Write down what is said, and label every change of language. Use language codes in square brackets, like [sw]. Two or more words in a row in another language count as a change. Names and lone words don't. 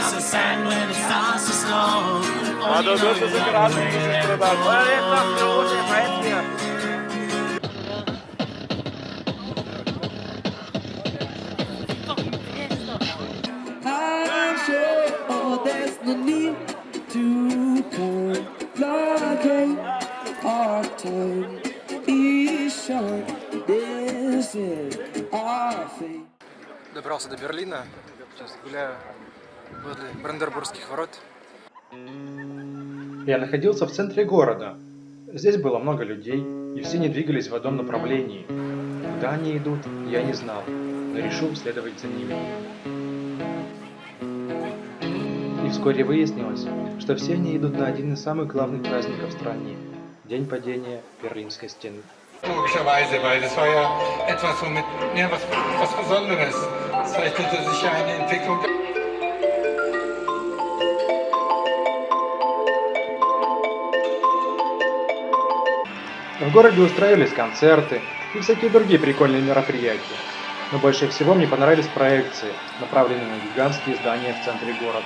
[en] sad when it starts to snow. [ru] А то что за красный будешь продать? Это лучшая поэзия. [en] I'm sure, oh, there's no need to complicate. Our time is short. This is our fate. [ru] Добрался до Берлина. Сейчас гуляю возле Бранденбургских ворот. Я находился в центре города. Здесь было много людей, и все они двигались в одном направлении. Куда они идут, я не знал, но решил следовать за ними. И вскоре выяснилось, что все они idут на один из самых главных праздников в стране – День падения Берлинской стены. [de] Logischerweise, weil das war ja etwas, womit, ja, was Besonderes. Das zeichnete sich ja eine Entwicklung. [ru] В городе устраивались концерты и всякие другие прикольные мероприятия. Но больше всего мне понравились проекции, направленные на гигантские здания в центре города.